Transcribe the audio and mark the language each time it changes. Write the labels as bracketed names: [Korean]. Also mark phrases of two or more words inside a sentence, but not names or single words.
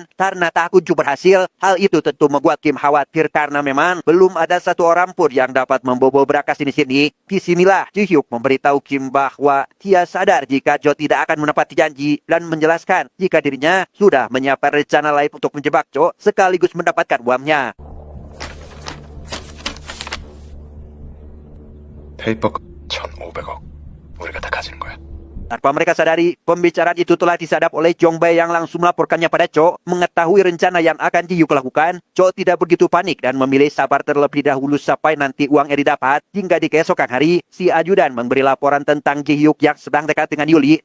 [Indonesian] Karena tak kunjung berhasil, hal itu tentu membuat Kim khawatir karena memang belum ada satu orang pun yang dapat membobol berkas di sini. Disinilah Ji Hyuk memberitahu Kim bahwa dia sadar jika Jo tidak akan menepati janji dan menjelaskan jika dirinya sudah menyiapkan rencana lain untuk menjebak Jo sekaligus mendapatkan uangnya. [Korean] 페이퍼 1,500억. 우리가 다 가지는 거야. [Indonesian] Tanpa mereka sadari, pembicaraan itu telah disadap oleh Jong Bae yang langsung melaporkannya pada Cho. Mengetahui rencana yang akan Ji Hyuk lakukan, Cho tidak begitu panik dan memilih sabar terlebih dahulu sampai nanti uangnya didapat. Hingga di keesokan hari, si ajudan memberi laporan tentang Ji Hyuk yang sedang dekat dengan Yuli.